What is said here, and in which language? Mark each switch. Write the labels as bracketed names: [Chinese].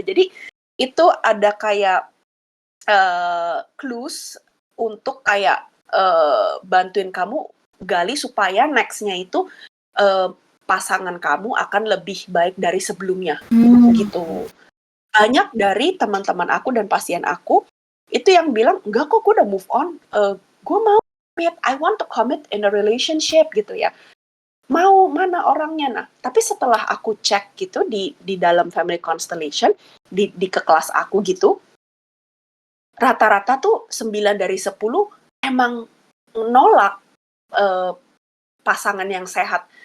[Indonesian] Jadi itu ada kayak clues untuk kayak bantuin kamu gali supaya next-nya itu pasangan kamu akan lebih baik dari sebelumnya gitu. Banyak dari teman-teman aku dan pasien aku itu yang bilang, enggak kok, gue udah move on, gue mau [English] I want to commit in a relationship [Indonesian] gitu ya. Mau mana orangnya? Nah, tapi setelah aku cek gitu di dalam family constellation, di ke kelas aku gitu, rata-rata tuh 9 dari 10 emang nolak pasangan yang sehat.